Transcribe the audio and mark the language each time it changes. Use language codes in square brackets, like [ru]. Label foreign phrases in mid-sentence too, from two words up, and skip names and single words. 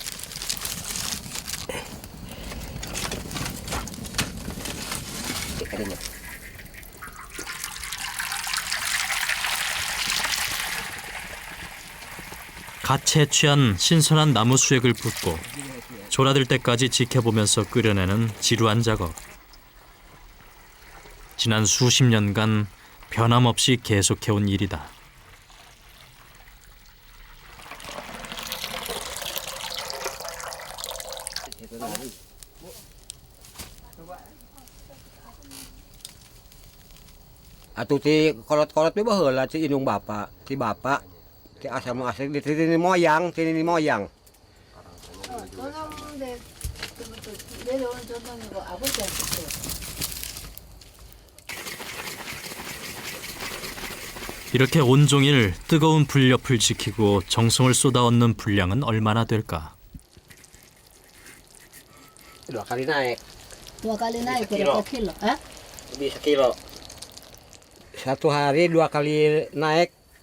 [ko] 갓 채취한 신선한 나무 수액을 붓고 졸아들 때까지 지켜보면서 끓여내는 지루한 작업. 지난 수십 년간 변함없이 계속해온 일이다. [su] Atuh ti kolot-kolot mah baheula si indung bapak, si bapak, si asal di sini moyang, sini moyang. [ko] 내려온 전통이고 아버지한테 이렇게 온종일 뜨거운 불옆을 지키고 정성을 쏟아얹는 분량은 얼마나 될까? [id] 2 kali naik. 2 kali naik berapa kilo? Hah? Lebih sekilo. Satu hari 2 kali naik.